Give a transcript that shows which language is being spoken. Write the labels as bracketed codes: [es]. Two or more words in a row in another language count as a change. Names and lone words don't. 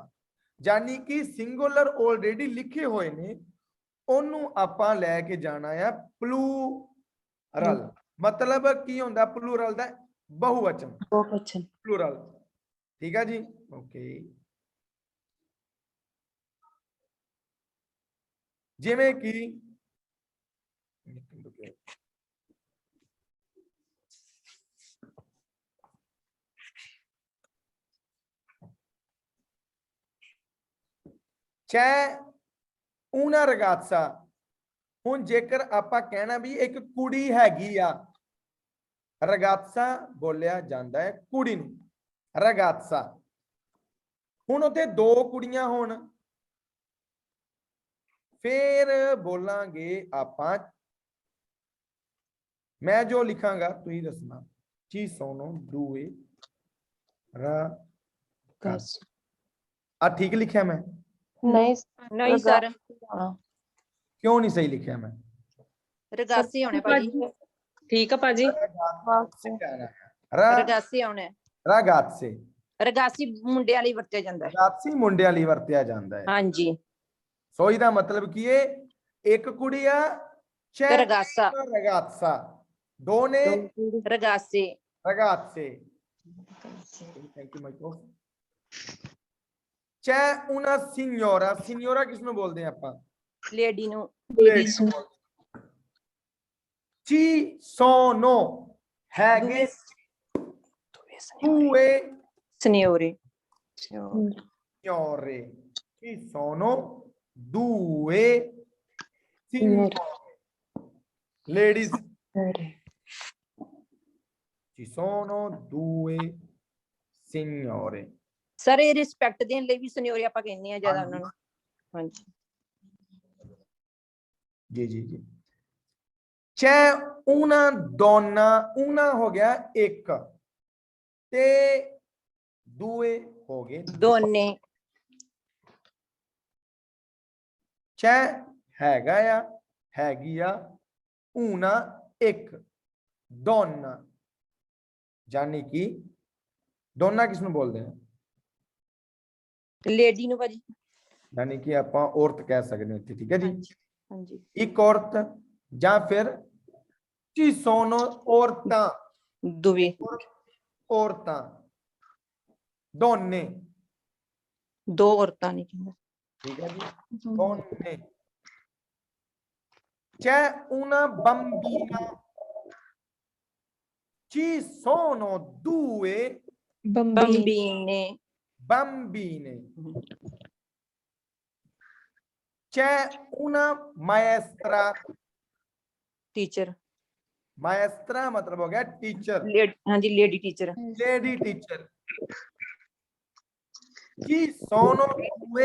[pa] ਯਾਨੀ ਕਿ [en] singular already [pa] ਲਿਖੇ ਹੋਏ ਨੇ ਉਹਨੂੰ ਆਪਾਂ ਲੈ ਕੇ ਜਾਣਾ ਆ ਪਲੂਰਲ। ਮਤਲਬ ਕੀ ਹੁੰਦਾ ਪਲੂਰਲ ਦਾ ਬਹੁਵਚਨ ਬਹੁਵਚਨ ਪਲੂਰਲ। ਠੀਕ ਹੈ ਜੀ। ਓਕੇ ਜਿਵੇਂ ਕਿ [it] c'è una ragazza। [pa] ਹੁਣ ਜੇਕਰ ਆਪਾਂ ਕਹਿਣਾ ਵੀ ਇੱਕ ਕੁੜੀ ਹੈਗੀ ਆ ਰਗਾਤਸਾ ਬੋਲਿਆ ਜਾਂਦਾ ਹੈ ਕੁੜੀ ਨੂੰ ਰਗਾਤਸਾ। ਹੁਣ ਉੱਥੇ ਦੋ ਕੁੜੀਆਂ ਹੋਣ ਫੇਰ ਬੋਲਾਂਗੇ ਆਪਾਂ ਮੈਂ ਜੋ ਲਿਖਾਂਗਾ ਤੁਸੀਂ ਦੱਸਣਾ [it] ci sono due ragazze। [pa] ਆ ਠੀਕ ਲਿਖਿਆ ਮੈਂ ਨਹੀਂ ਨਹੀਂ ਸਰ [hi] क्यों नहीं सही लिखा मैं? [pa] ਰਗਾਸੀ ਆਉਣੇ ਭਾਜੀ [hi] ठीक है पाजी से क्या आना है? [pa] ਰਗਾਸੀ ਆਉਣੇ [it] ragazze [pa] ਰਗਾਸੀ ਮੁੰਡਿਆਂ ਲਈ ਵਰਤਿਆ ਜਾਂਦਾ ਹੈ ragazzi ਮੁੰਡਿਆਂ ਲਈ ਵਰਤਿਆ ਜਾਂਦਾ ਹੈ। ਹਾਂਜੀ ਸੋ ਇਹਦਾ ਮਤਲਬ ਕੀ ਹੈ? ਇੱਕ ਕੁੜੀ ਆ c'è ਰਗਾਸਾ [it] una ragazza, [pa] ਦੋ ਨੇ ਰਗਾਸੀ [en] ragazze। Thank you, Michael। [it] c'è una signora, signora [pa] ਕਿਸ ਨੂੰ ਬੋਲਦੇ ਆ ਆਪਾਂ? ਲੇਡੀ ਨੂੰ Ladies ਨੂੰ ਬੋਲਦੇ ਆ। [it] ci sono [pa] ਹੈਗੇ due ਸਨਿਓਰੇ [it] signore, ci sono due signore, ladies, ci sono due signore। [pa] ਸਰ ਇਹ ਰਿਸਪੈਕਟ ਦੇਣ ਲਈ ਵੀ ਸਨਿਓਰੇ ਆਪਾਂ ਕਹਿੰਦੇ ਆ ਜਿਆਦਾ ਉਹਨਾਂ ਨੂੰ ਹਾਂਜੀ [hi] जी जी जी। [it] c'è una donna, una [hi] हो गया एक ते due हो गए [pa] ਦੋਨੇ [hi] c'è हैगा या हैगी या una एक donna, यानी कि donna किसਨੂੰ बोलते हैं? [pa] ਲੇਡੀ ਨੂੰ ਭਾਜੀ [hi] यानी कि ਆਪਾਂ औरत कह सकते हैं, ठीक है जी। [pa] ਹਾਂਜੀ ਹਾਂਜੀ [hi] एक औरत [pa] ਜਾਂ ਫਿਰ [it] ci sono [pa] औरतां, ਦੁਵੇ औरतां, donne, ਦੋ ਔਰਤਾਂ ਨੇ ਕਹਿੰਦਾ [hi] ठीक है जी, [it] donne। c'è una bambina, ci sono due [pa] ਬੰਬੀ ਬੰਬੀਨੇ [it] bambine, c'è una maestra, [pa] ਟੀਚਰ [hi] maestra मतलब हो गया टीचर, [pa] ਹਾਂਜੀ [en] lady teacher lady teacher। [it] ci sono due